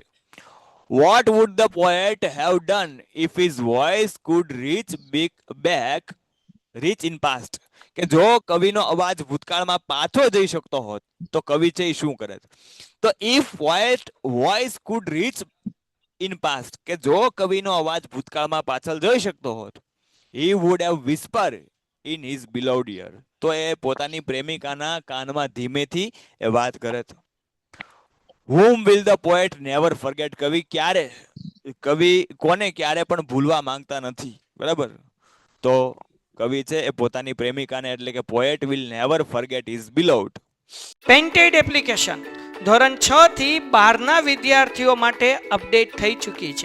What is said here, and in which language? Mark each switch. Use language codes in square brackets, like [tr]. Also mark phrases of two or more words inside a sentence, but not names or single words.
[en] what would the poet have done if his voice could reach in past, [gu] કે જો કવિનો અવાજ ભૂતકાળમાં પાછો જઈ શકતો હોત તો કવિ છે એ શું કરે? તો [en] if poet voice could reach in past [gu] કે જો કવિનો અવાજ ભૂતકાળમાં પાછળ જઈ શકતો હોત, [en] he would have whisper in his beloved ear. [gu] તો એ પોતાની પ્રેમિકાના કાનમાં ધીમેથી એ વાત કરે છે. [en] whom will the poet never forget? [gu] કવિ કોને ક્યારે પણ ભૂલવા માંગતા નથી, બરાબર? તો કવિ છે એ પોતાની પ્રેમિકાને એટલે કે [en] poet will never forget his beloved. [gu] પેન્ટેડ એપ્લિકેશન ધોરણ 6 થી 12ના વિદ્યાર્થીઓ માટે અપડેટ થઈ ચૂકી છે.